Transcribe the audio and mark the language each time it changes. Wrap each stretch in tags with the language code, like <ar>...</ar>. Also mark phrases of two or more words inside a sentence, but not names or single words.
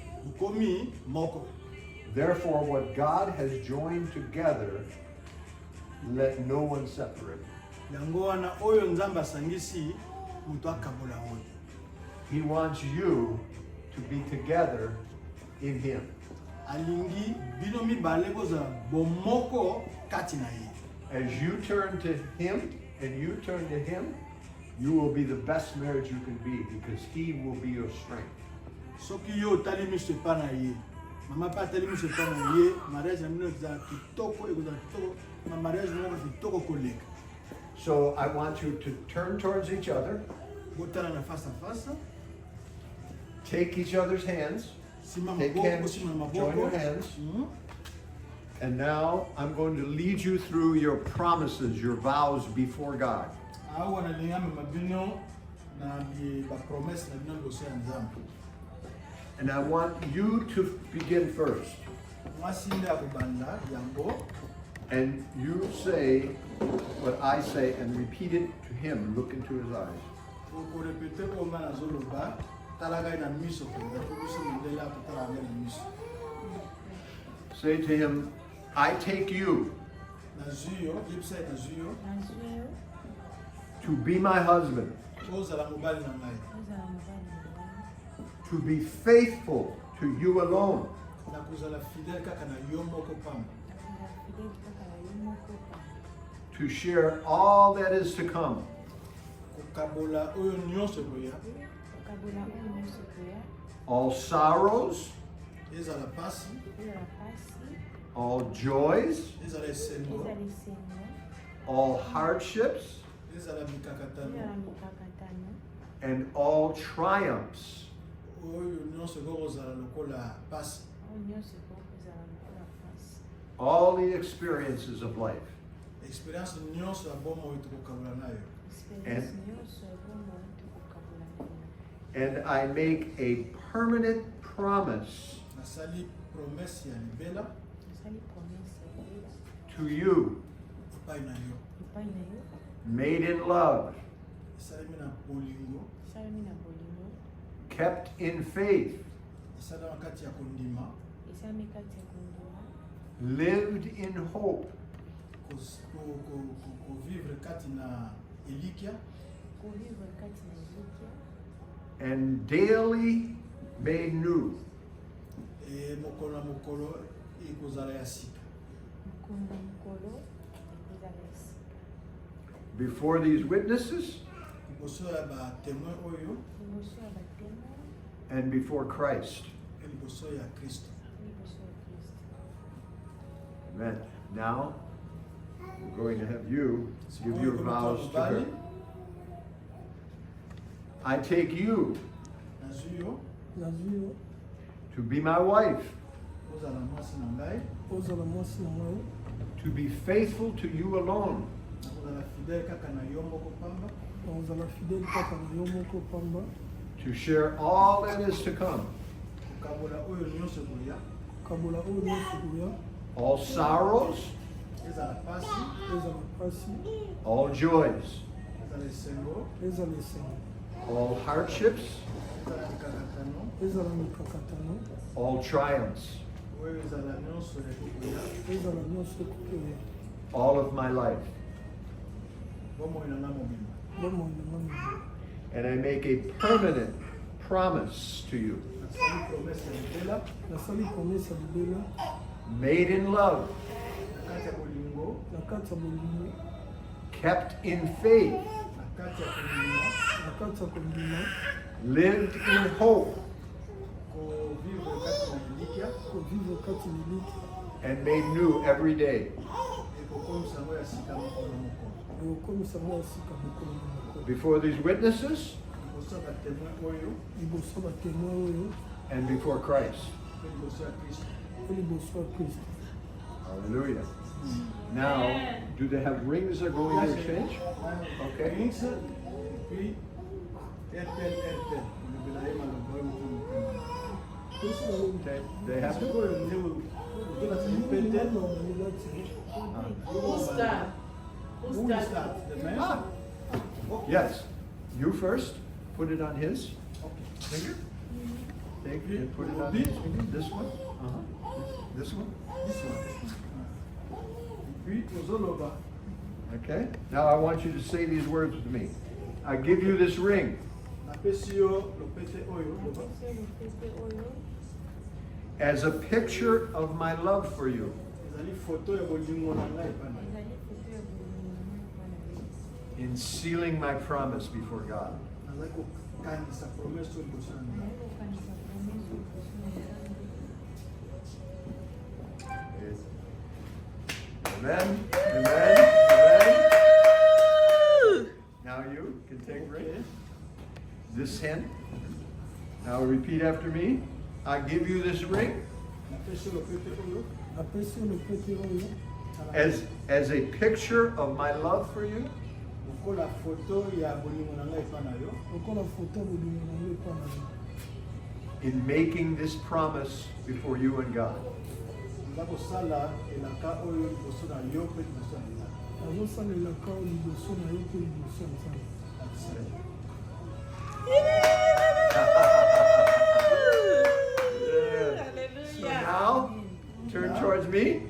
<en>Therefore, what God has joined together, let no one separate. He wants you to be together in Him.</en> <ln>alingi bino mibale kozala bomoko kati na ye.</ln> <en>As you turn to Him and you turn to Him, you will be the best marriage you can be because He will be your strength.</en> <ln>Soki yo otali miso epa na ye, mama mpe atali miso epa na ye, mariage na bino ezala kitoko, ekozala kitoko, ma mariage moko kitoko koleka.</ln> <en>So I want you to turn towards each other,</en> <ln>Botala na</ln> <fr>face à face,</fr> <en>take each other's hands,</en> <ln>sima</ln> <en>take</en> <ln>maboko,</ln> <en>hands,</en> <ln>sima na</ln> <en>join your</en> <ln>maboko.</ln> <en>hands, Mhm. and now I'm going to lead you through your promises, your vows before God.</en> <ln>Awa nalinga mema bino na ba promesse na bino liboso ya Nzambe.</ln> <en>And I want you to begin first.</en> <ln>Mwasi nde akobanda yango,</ln> <en>And you say what I say and repeat it to him. Look into his eyes.</en> <ln>okorepete oyo nga nazoloba, tala ngai na miso penza, po biso mondele akotala ngai na miso.</ln> <en>Say to him, I take you</en> <ln>Nazwi yo, yebisa ye nazwi yo, nazwi yo</ln> <en>to be my husband,</en> <ln>ozala mobali na ngai, ozala mobali na ngai,</ln> <en>to be faithful to you alone,</en> <ln>nakozala fidèle kaka na yo moko pamba, nakozala fidèle kaka na yo moko pamba,</ln> <en>to share all that is to come,</en> <ln>kokabola oyo nyonso ekoya, kokabola oyo nyonso koya,</ln> <en>all sorrows,</en> <ln>ezala pasi, ezala pasi,</ln> <en>all joys,</en> <ln>ezala esengo, ezala esengo,</ln> <en>all hardships,</en> <ln>ezala mikakatano, ezala mikakatano,</ln> <en>and all triumphs.</en> <ln>oyo nyonso ekozala lokola pasi, oyo nyonso ekozala lokola pasi,</ln> <en>All the experiences of life.</en> <ln>experience nyonso ya bomoi tokokabola nayo. experience nyonso ya bomoi tokokabola nayo.</ln> <en>And I make a permanent promise</en> <ln>Nasali promesse ya libela Nasali promesse ya libela</ln> <en>to you,</en> <ln>epai na yo, epai na yo,</ln> <en>made in love,</en> <ln>esalemi na bolingo, esalemi na bolingo,</ln> <en>kept in faith,</en> <ln>esalema kati ya kondima, esalemi kati ya kondima,</ln> <en>lived in hope,</en> <ln>kovivre kati na elikya, kovivre kati na elikya,</ln> <en>and daily made new.</en> <ln>mokolo na mokolo ekozala ya sika. mokolo na mokolo ekozala ya sika.</ln> <en>Before these witnesses</en> <ln>Liboso ya batemoin oyo Liboso ya batema,</ln> <en>and before Christ.</en> <ln>mpe liboso ya Kristo. liboso ya Kristo.</ln> <en>Amen. Now, we're going to have you give your vows to her. I take you</en> <ln>Nazwi yo, nazwi yo</ln> <en>to be my wife,</en> <ln>ozala mwasi na ngai, ozala mwasi na ngai,</ln> <en>to be faithful to you alone,</en> <ln>nakozala fidèle kaka na yo moko pamba, na ozala fidèle kaka na yo moko pamba,</ln> <en>to share all that is to come,</en> <ln>kokabola oyo nyonso ekoya, kabola oyo nyonso koya,</ln> <en>all sorrows,</en> <ln>ezala pasi, ezala pasi,</ln> <en>all joys,</en> <ln>ezala esengo, ezala esengo,</ln> <en>all hardships,</en> <ln>ezala mikakatano, ezala mikakatano,</ln> <en>all triumphs,</en> <ln>oyo ezala nyonso ekoya, ezala nyonso ekoya,</ln> <en>all of my life.</en> <ln>bomoi na nga mobimba. bomoi na ngai.</ln> <en>And I make a permanent promise to you,</en> <ln>Nasali promesse ya libela, Nasali promesse ya libela,</ln> <en>made in love,</en> <ln>na kati ya bolingo, na kati ya bolingo,</ln> <en>kept in faith,</en> <ln>na kati ya kondima, na kati ya kondima,</ln> <en>lived in hope,</en> <ln>kovivre kati na elikya, kovivre kati na elikya,</ln> <en>and made new every day.</en> <ln>ekokomisa yango ya sika mokolo na mokolo. ekokomisa ngo ya sika mokolo na mokolo.</ln> <en>Before these witnesses</en> <ln>Liboso ya batemoin oyo, Liboso ya batemoin oyo,</ln> <en>and before Christ.</en> <ln>mpe liboso ya Kristo. mpe liboso ya Kristo.</ln> <en>Hallelujah. Now, do they have rings they're going to exchange? Okay. Rings,</en> <fr>puis RTL.</fr> <ln>Olobela ye maloba oyo moto mokolo.</ln> <en>They have</en> <ln>Soki</ln> <en>it?</en> <ln>oyo nde otolata lipete,</ln> <en>Who start? who Who will start? start? The man? Ah. Okay. Yes. You first. Put it on his Okay. finger. Take it and put it on his finger. This one. Uh-huh. This one. This one.</en> <ln>Puis ozoloba,</ln> <en>Okay. Now I want you to say these words with me. I give you this ring</en> <ln>napesi yo lopete oyo loba Napesi yo lopete oyo</ln> <en>as a picture of my love for you.</en> <ln>ezali foto ya bolingo na ngai epai na yo. ezali foto ya bolingo na ngai epai na yo.</ln> <en>In sealing my promise before God.</en> <ln>nazali kokanisa promese oyo liboso na ngai. Nazali kokanisa promese oyo liboso na Nzambe.</ln> <en>Amen. Amen. Amen. Now you can take ring. This hand. Now repeat after me. I give you this ring</en> <ln>napesi yo lopete oyo Napesi yo lopete oyo</ln> <en>as a picture of my love for you.</en> <ln>lokola foto ya bolingo na ngai epai na yo. lokola foto ya bolingo na yo epai na yo.</ln> <en>In making this promise before you and God.</en> <ln>naza kosala elaka oyo liboso na yo mpe liboso na ngai. nazosalelaka oyo liboso na yo mpe liboso ya Nzambe.</ln> <en>So now, turn towards me.</en>